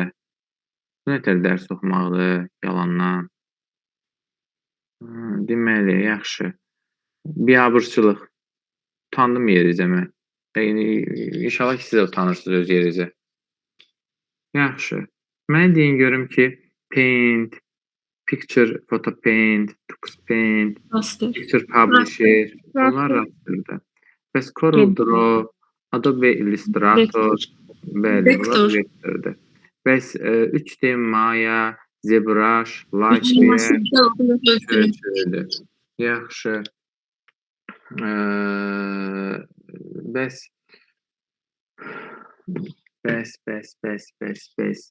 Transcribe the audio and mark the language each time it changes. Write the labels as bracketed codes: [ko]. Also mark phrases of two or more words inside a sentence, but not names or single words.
[az] Bu nətər dərs oxumaqdır, yalandan. Deməli, yaxşı. Biabırçılıq. Utandım yerizə mən. İnşallah ki, siz də utanırsınız öz yerizə. Yaxşı. Mənə deyin görüm ki, Paint, Picture, Photo Paint, Tux Paint, Raster. Picture Publisher, bunlar rasterdir. Bəs Corel Draw, Adobe Illustrator, bəli, bunlar vektordur. Bəs 3D Maya, ZBrush, Lightware ölçülüdür. Yaxşı. Bəs.